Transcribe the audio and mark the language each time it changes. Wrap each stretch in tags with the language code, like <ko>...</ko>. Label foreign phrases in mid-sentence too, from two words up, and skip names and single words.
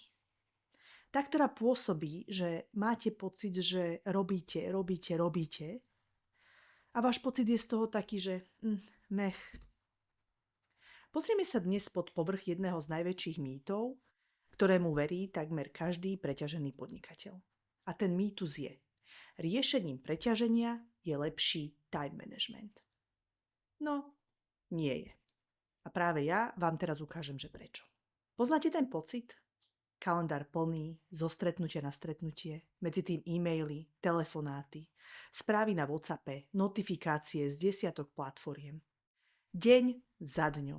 <sk>Tá, ktorá pôsobí, že máte pocit, že robíte a váš pocit je z toho taký, že mech. Pozrieme sa dnes pod povrch jedného z najväčších mýtov, ktorému verí takmer každý preťažený podnikateľ. A ten mýtus je: riešením preťaženia je lepší</sk> <en>time management.</en> <sk>No, nie je. A práve ja vám teraz ukážem, že prečo. Poznáte ten pocit? Kalendár plný, zo stretnutia na stretnutie, medzi tým e-maily, telefonáty, správy na WhatsAppe, notifikácie z desiatok platformiem. Deň za dňom.</sk>